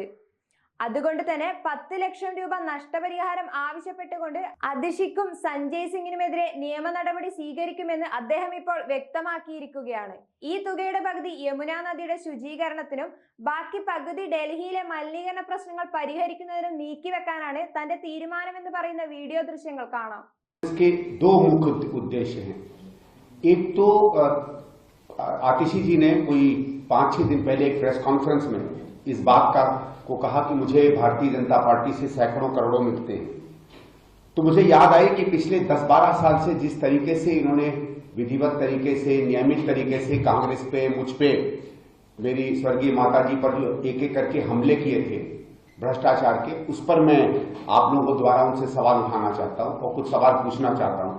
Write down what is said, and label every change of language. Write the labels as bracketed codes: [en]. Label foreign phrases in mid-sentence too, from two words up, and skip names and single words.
[ml] അതുകൊണ്ട് തന്നെ 10 ലക്ഷം രൂപ നഷ്ടപരിഹാരം ആവശ്യപ്പെട്ടുകൊണ്ട് അതിഷിക്കും സഞ്ജയ് സിംഗിനുമെതിരെ നിയമ നടപടി സ്വീകരിക്കുമെന്ന് അദ്ദേഹം ഇപ്പോൾ വ്യക്തമാക്കിയിരിക്കുകയാണ്. ഈ തുകയുടെ പകുതി യമുന നദിയുടെ ശുചീകരണത്തിനും ബാക്കി പകുതി ഡൽഹിയിലെ മലിനീകരണ പ്രശ്നങ്ങൾ പരിഹരിക്കുന്നതിനും നീക്കിവെക്കാനാണ് തന്റെ തീരുമാനമെന്ന് പറയുന്ന വീഡിയോ ദൃശ്യങ്ങൾ കാണാം. [hi] इसके दो मुख्य उद्देश्य हैं। एक तो आतिशी जी ने कोई 5-6 दिन पहले एक [en] press conference [hi] में इस बात को कहा कि मुझे भारतीय जनता पार्टी से सैकड़ों करोड़ों मिलते हैं। तो मुझे याद आई कि पिछले 10-12 साल से जिस तरीके से इन्होंने विधिवत तरीके से, नियमित तरीके से कांग्रेस पे, मुझ पे, मेरी स्वर्गीय माताजी पर जो एक एक करके हमले किए थे भ्रष्टाचार के, उस पर मैं आप लोगों द्वारा उनसे सवाल उठाना चाहता हूं और कुछ सवाल पूछना चाहता हूं।